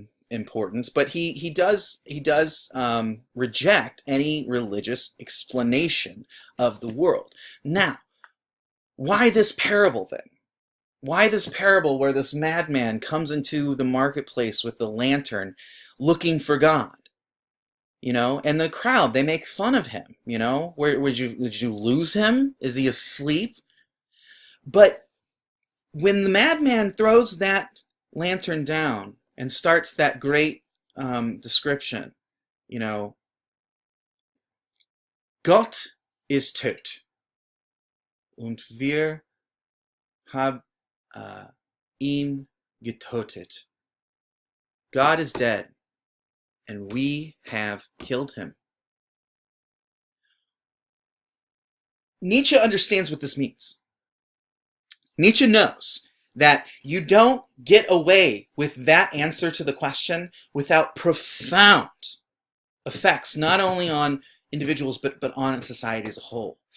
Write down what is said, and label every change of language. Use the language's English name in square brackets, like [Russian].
[English] importance, but he does reject any religious explanation of the world. Now, why this parable then? Why this parable where this madman comes into the marketplace with the lantern looking for God? And the crowd, they make fun of him. Where did you lose him? Is he asleep? But when the madman throws that lantern down and starts that great description, [German] Gott ist tot und wir haben ihn getötet. [English] God is dead and we have killed him. Nietzsche understands what this means. Nietzsche knows that you don't get away with that answer to the question without profound effects, not only on individuals, but on society as a whole.